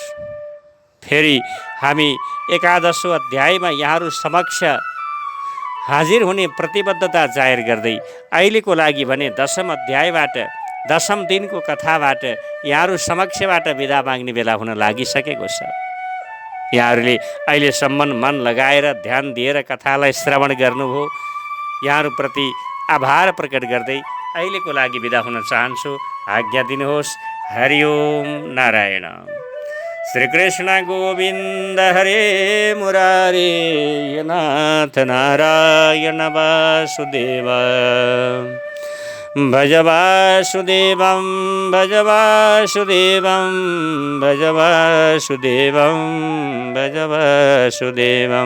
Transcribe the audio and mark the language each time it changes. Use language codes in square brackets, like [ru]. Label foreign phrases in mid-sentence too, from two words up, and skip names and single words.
[ne] फेरि हामी 11औं अध्यायमा यहाँहरू समक्ष हाजिर हुने प्रतिबद्धता जाहेर गर्दै अहिलेको लागि भने 10औं अध्यायबाट, 10औं दिनको कथाबाट यहाँहरू समक्षबाट बिदा माग्ने बेला हुन लागिसकेको छ। यहाँहरूले अहिलेसम्म मन लगाएर ध्यान दिएर कथालाई श्रवण गर्नुभयो, यहाँहरूप्रति आभार प्रकट गर्दै अहिलेको लागि बिदा हुन चाहन्छु। आज्ञा दिनुहोस्। [sa] हरि ओम नारायण। श्रीकृष्ण गोविन्द हरे मुरारे, नाथ नारायण वासुदेव। भज वासुदेवं भज वासुदेवं भज वासुदेवं भज वासुदेवं।